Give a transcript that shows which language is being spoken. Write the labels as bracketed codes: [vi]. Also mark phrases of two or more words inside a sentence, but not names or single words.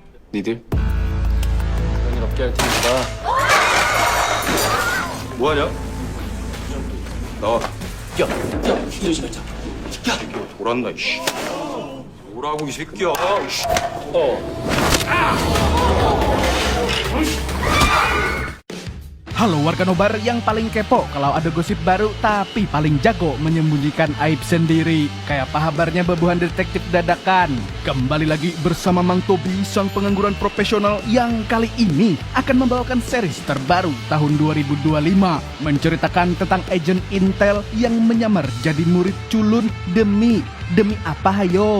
[ko] 니들? 그런 일 없게 할 테니까. 뭐하냐? 나와. 야, 조심해, 자. 돌았나, 이씨. 뭐라고, 이 새끼야. 이씨. [id] Halo warga nobar yang paling kepo kalau ada gosip baru tapi paling jago menyembunyikan aib sendiri. Kayak apa kabarnya bebuhan detektif dadakan? Kembali lagi bersama Mang Tobi, sang pengangguran profesional yang kali ini akan membawakan series terbaru tahun 2025 menceritakan tentang agen Intel yang menyamar jadi murid culun demi apa hayo?